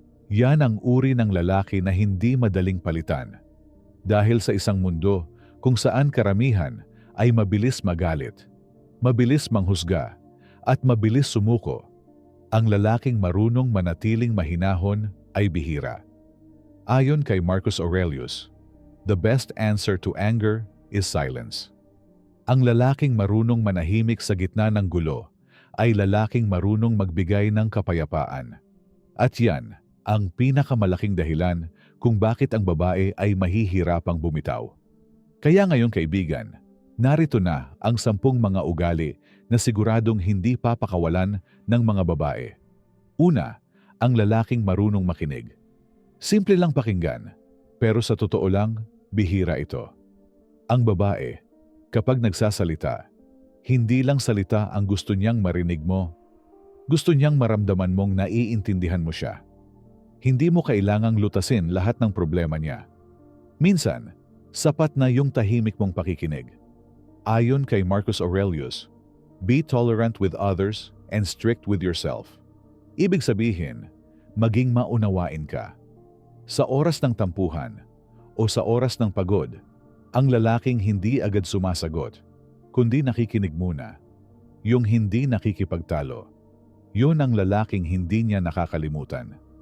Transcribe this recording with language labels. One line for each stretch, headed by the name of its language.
Filipino: Yan ang uri ng lalaki na hindi madaling palitan. Dahil sa isang mundo kung saan karamihan ay mabilis magalit, mabilis manghusga, at mabilis sumuko, ang lalaking marunong manatiling mahinahon ay bihira. Ayon kay
English: Marcus Aurelius, the best answer to anger is silence.
Filipino: Ang lalaking marunong manahimik sa gitna ng gulo ay lalaking marunong magbigay ng kapayapaan. At yan ang pinakamalaking dahilan kung bakit ang babae ay mahihirapang bumitaw. Kaya ngayon kaibigan, narito na ang 10 mga ugali na siguradong hindi papakawalan ng mga babae. Una, ang lalaking marunong makinig. Simple lang pakinggan, pero sa totoo lang, bihira ito. Ang babae, kapag nagsasalita, hindi lang salita ang gusto niyang marinig mo. Gusto niyang maramdaman mong naiintindihan mo siya. Hindi mo kailangang lutasin lahat ng problema niya. Minsan, sapat na yung tahimik mong pakikinig. Ayon kay
English: Marcus Aurelius, be tolerant with others and strict with yourself.
Filipino: Ibig sabihin, maging maunawain ka. Sa oras ng tampuhan o sa oras ng pagod, ang lalaking hindi agad sumasagot, kundi nakikinig muna. Yung hindi nakikipagtalo, yun ang lalaking hindi niya nakakalimutan.